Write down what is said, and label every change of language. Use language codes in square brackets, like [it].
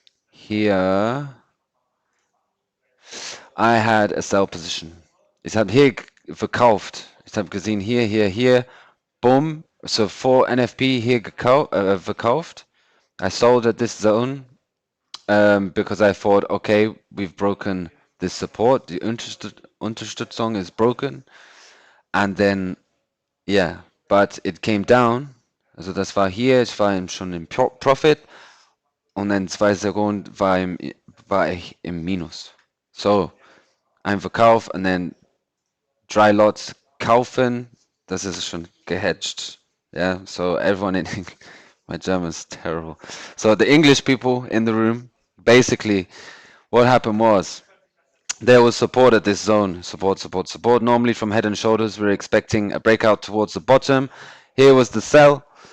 [en] Here, I had a sell position. [de] Ich habe hier verkauft. Ich habe gesehen, hier, boom. [en] So for NFP [de] hier verkauft. [en] I sold at this zone because I thought, okay, we've broken this support. [de] Die Unterstützung [en] is broken. And then, yeah, but it came down. [de] Also das war hier, ich war schon im Profit. Und dann 2 Sekunden war ich im Minus. So, ein Verkauf [en] and then [de] dry lots kaufen, das ist schon gehedged. [en] Yeah, so everyone in my German is terrible. So the English people in the room, basically, what happened was there was support at this zone, support, support, support. Normally from head and shoulders, we're expecting a breakout towards the bottom. Here was the sell.